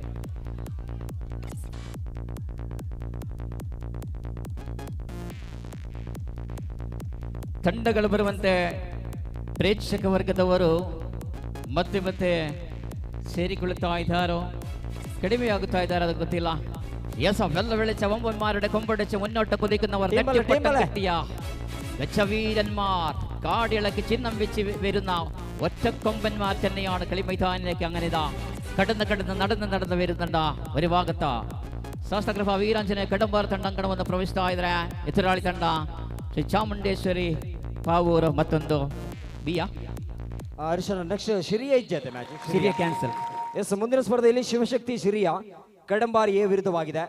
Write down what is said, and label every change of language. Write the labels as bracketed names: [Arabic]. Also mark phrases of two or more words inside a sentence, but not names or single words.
[Kannada] ತಂಡಗಳು ಬರುವಂತೆ ಪ್ರೇಕ್ಷಕ ವರ್ಗದವರು ಮತ್ತೆ ಮತ್ತೆ ಸೇರಿಕೊಳ್ಳುತ್ತಾ ಇದ್ದಾರೋ ಕಡಿಮೆಯಾಗುತ್ತಾ ಇದ್ದಾರೋ ಅದು ಗೊತ್ತಿಲ್ಲ. ಎಸ್, [Malayalam] വെള്ള വെളിച്ച വമ്പന്മാരുടെ കൊമ്പടിച്ച് മുന്നോട്ട് കുതിക്കുന്നവർ ഗജവീരന്മാർ കാടിളക്കി ചിഹ്നം വെച്ച് വരുന്ന ഒറ്റക്കൊമ്പന്മാർ തന്നെയാണ് കളി മൈതാനിലേക്ക് അങ്ങനെ നടന്ന് വരുന്നുണ്ട്. ഒരു ഭാഗത്ത് [Kannada] ಶಾಸ್ತಾಕೃಪ ವೀರಾಂಜನೇಯ ಕಡಂಬಾರ್ ತಂಡ ಅಂಕಣವನ್ನು ಪ್ರವೇಶಿಸ್ತಾ ಇದ್ದಾರೆ. ಎದುರಾಳಿ ತಂಡ ಶ್ರೀ ಚಾಮುಂಡೇಶ್ವರಿ ಪಾವೂರು ಮತ್ತೊಂದು ಬಿಯಾ [Tulu] ಹರ್ಷನ ನೆಕ್ಸ್ಟ್ ಶಿರಿಯ ಇಜ್ಜತೆ ಮ್ಯಾಚ್. ಶಿರಿಯ ಕ್ಯಾನ್ಸಲ್. [Kannada] ಎಸ್, ಮುಂದಿನ ಸ್ಪರ್ಧೆಯಲ್ಲಿ ಶಿವಶಕ್ತಿ ಶಿರಿಯ ಕಡಂಬಾರ್ ಎ ವಿರುದ್ಧವಾಗಿದೆ.